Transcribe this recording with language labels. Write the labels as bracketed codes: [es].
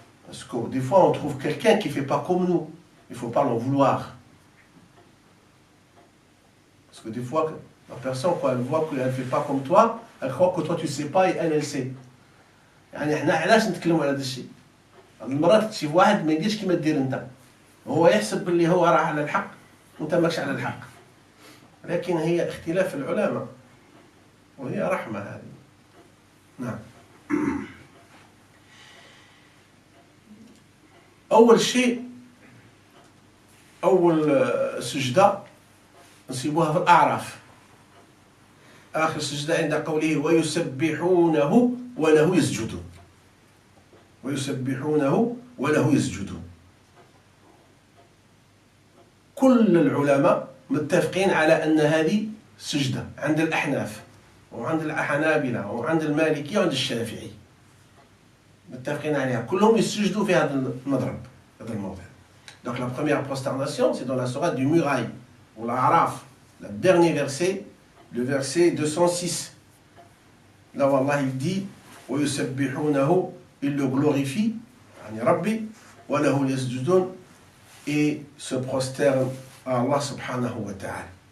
[fr] Parce que des fois on trouve quelqu'un qui ne fait pas comme nous. Il ne faut pas l'en vouloir. Parce que des fois, la personne, quand elle voit qu'elle ne fait pas comme toi, elle croit que toi tu ne sais pas et elle sait. [ar] يعني احنا علاش نتكلموا على هذا الشيء؟ المرات شي واحد ما يديرش كيما دير انت، هو يحسب باللي هو راه على الحق وانت ماكش على الحق. لكن هي اختلاف العلماء وهي رحمة هذه. نعم. أول شيء، أول سجدة نسيبوها في الأعراف. آخر السجدة عند قوله ويسبحونه وله يسجدون. ويسبحونه وله يسجدون. كل العلماء متفقين على أن هذه سجدة عند الأحناف وعند الحنابلة وعند المالكية وعند الشافعي، متفقين عليها، كلهم يسجدوا في هذا المضرب، هذا الموضع. [fr] Donc la première prosternation, c'est dans la sourate du Muraille, ou l'Araf, le dernier verset, le verset 206. Là où Allah il dit [ar] وَيُسَبِّحُونَهُ, [fr] il le glorifie, [ar] yani Rabbi, وَلَهُ يَسْجُدُونَ, [fr] et se prosterne à Allah [ar] subhanahu wa ta'ala.